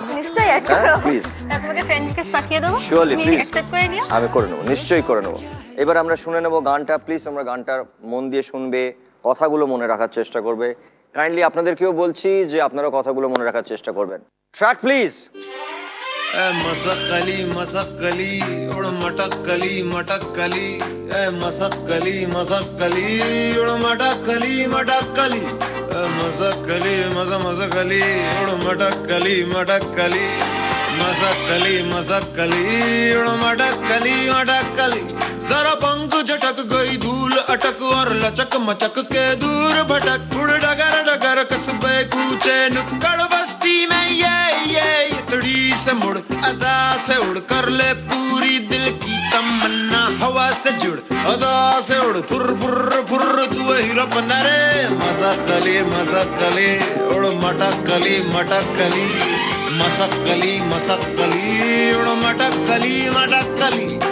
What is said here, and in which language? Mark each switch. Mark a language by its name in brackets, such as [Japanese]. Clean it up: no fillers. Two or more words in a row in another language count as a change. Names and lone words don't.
[Bangla] নিশ্চয়ই অ্যাড করো, প্লিজ। তোমাকে [English] friend request [Bangla] পাঠিয়ে দেব, [English] surely please [Bangla] অ্যাকসেপ্ট করে নিও। আমি করে নেব, নিশ্চয়ই করে নেব। এবার আমরা শুনে নেব গানটা। প্লিজ তোমরা গানটার মন দিয়ে শুনবে, কথাগুলো মনে রাখার চেষ্টা করবে। কাইন্ডলি আপনাদেরকেও বলছি যে আপনারা কথাগুলো মনে রাখার চেষ্টা করবেন। [English] track please. [Hindi] मसक्कली मसक्कली उड़ मटक्कली मटक्कली मसक्कली मसक्कली उड़ मटक्कली मटक्कली मसक्कली मसक्कली उड़ मटक्कली मटक्कली मसक्कली मसक्कली उड़ मटक्कली मटक्कली जरा पंख झटक गई धूल अटक और लचक मचक के दूर भटक उड़ डगर डगर कस्बे कूचे नुक्कड़ बस्ती में ये इतड़ी से मुड़ अदा से उड़ कर ले पूरी दिल की तमन्ना हवा से जुड़ अदा से उड़ फुर फुर फुर तू हीरो बना रे मसक्कली मसक्कली उड़ मटक्कली मटक्कली मसक्कली मसक्कली उड़ मटक्कली मटक्कली।